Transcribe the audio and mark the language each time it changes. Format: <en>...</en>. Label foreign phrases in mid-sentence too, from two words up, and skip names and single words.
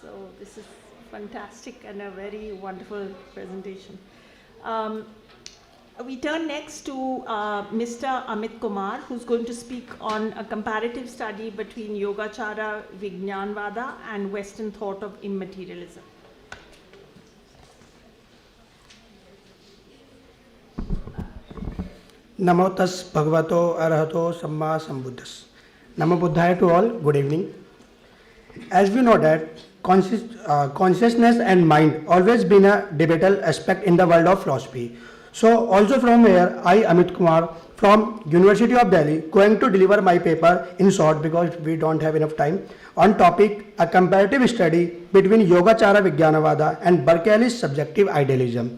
<en>So this is fantastic and a very wonderful presentation. We turn next to Mr. Amit Kumar, who's going to speak on a comparative study between Yogacara Vijnanvada and Western thought of immaterialism.</en> <pi>Namo tas bhagavato arahato samma sambuddhas. Namo buddhaya</pi> <en>to all, good evening. As we know that consciousness and mind always been a debatable aspect in the world of philosophy. So also from here, I, Amit Kumar, from University of Delhi, going to deliver my paper in short because we don't have enough time, on topic a comparative study between Yogacara Vijnanavada and Berkeley's subjective idealism.</en>